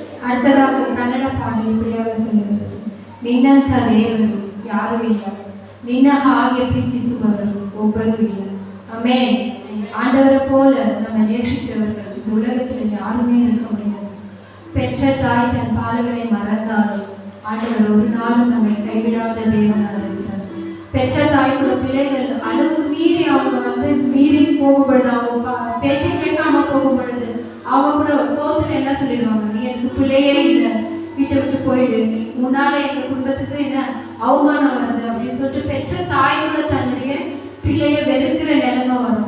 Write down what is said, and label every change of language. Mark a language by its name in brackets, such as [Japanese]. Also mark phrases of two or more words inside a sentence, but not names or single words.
[Tamil] அடுத்ததாக கன்னட பாடல் இப்படியாக சொல்லுகிறது. [Kannada] ನಿನ್ನಂಥ ದೇವರು ಯಾರೂ ಇಲ್ಲ, ನಿನ್ನ ಹಾಗೆ ಪ್ರೀತಿಸುವವರು ಒಬ್ಬರೂ ಇಲ್ಲ. ಆಮೆನ್. [Tamil] ஆண்டவரை போல நம்ம நேசிக்கிறவர்கள் இந்த உலகத்தில் யாருமே இருக்க முடியாது. பெற்ற தாய் தன் பாலகளை மறந்தாலும் ஆண்டவர் ஒரு நாளும் நம்மை கைவிடாத தேவனாக இருக்கிறார். பெற்ற தாய் கூட பிள்ளைகள் அளவுக்கு மீறி அவங்க மீறி போகும் பொழுது, அவங்க பேச்சை கேட்காம போகும் பொழுது அவங்க கூட கோபத்துல என்ன சொல்லிடுவாங்க, நீ எனக்கு பிள்ளையே இல்லை, வீட்டை விட்டு போயிடு, முன்னால எங்க குடும்பத்துக்கு என்ன அவமானம் வருது அப்படின்னு சொல்லிட்டு பெற்ற தாய் கூட தன்னுடைய பிள்ளைய வெறுக்கிற நிலைமை வரும்.